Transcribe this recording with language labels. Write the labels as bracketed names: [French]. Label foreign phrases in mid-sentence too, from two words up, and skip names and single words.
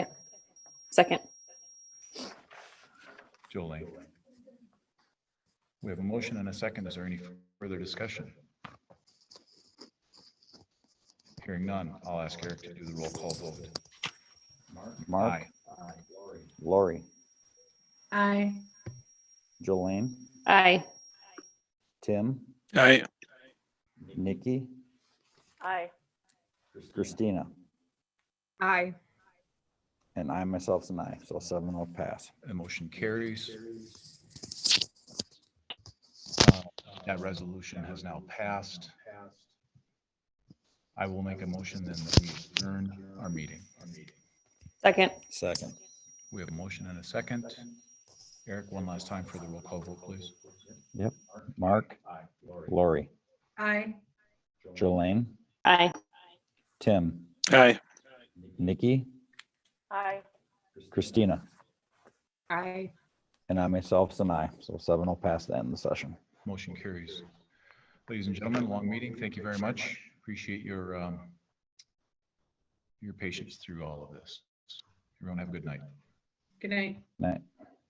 [English] Second. Jolene. We have a motion and a second. Is there any further discussion? Hearing none, I'll ask Eric to do the roll call vote. Mark, Aye. Lori, Aye. Jolene, Aye. Tim, Aye. Nikki, Aye. Christina, Aye. and I myself's an aye. So 7 will pass. The motion carries. That resolution has now passed. I will make a motion then that we adjourn our meeting. Second. Second. We have a motion and a second. Eric, one last time for the roll call vote, please. Yep. Mark, Lori, Aye. Jolene, Aye. Tim, Aye. Nikki, Aye. Christina, Aye. and I myself's an aye. So 7 will pass the end of the session. Motion carries. Ladies and gentlemen, long meeting. Thank you very much. Appreciate your patience through all of this. Everyone have a good night. Good night. Night.